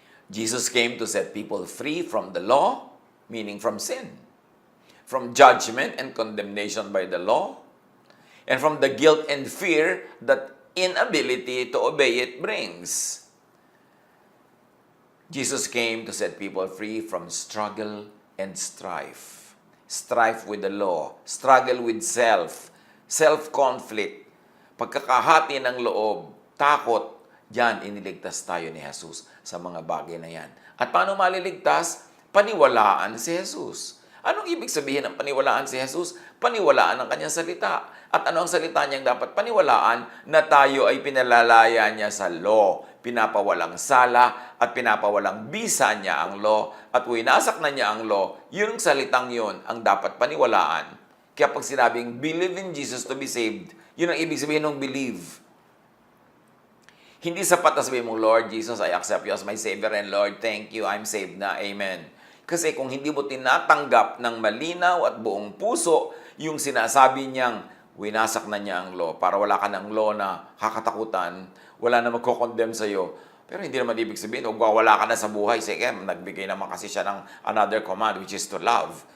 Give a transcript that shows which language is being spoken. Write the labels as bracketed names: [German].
[English] Jesus came to set people free from the law, meaning from sin, from judgment and condemnation by the law, and from the guilt and fear that inability to obey it brings. Jesus came to set people free from struggle and strife. Strife with the law, struggle with self, self-conflict, [Filipino] pagkakahati ng loob, takot. Yan, iniligtas tayo ni Jesus sa mga bagay na yan. At paano maliligtas? Paniwalaan si Jesus. Anong ibig sabihin ng paniwalaan si Jesus? Paniwalaan ang kanyang salita. At ano ang salita niyang dapat paniwalaan? Na tayo ay pinalalaya niya sa law. Pinapawalang sala at pinapawalang bisa niya ang law. At winasak na niya ang law. Yung salitang yun ang dapat paniwalaan. Kaya pag sinabing, [English] believe in Jesus to be saved, [Filipino] yun ang ibig sabihin ng believe. Hindi sapat na sabihin mong, [English] Lord Jesus, I accept you as my Savior and Lord, thank you, I'm saved na, Amen. [Filipino] Kasi kung hindi mo tinatanggap ng malinaw at buong puso yung sinasabi niyang winasak na niya ang law para wala ka ng law na kakatakutan, wala na magko-condemn sa'yo. Pero hindi naman ibig sabihin, wala ka na sa buhay. Sige, nagbigay naman kasi siya ng [English] another command, which is to love.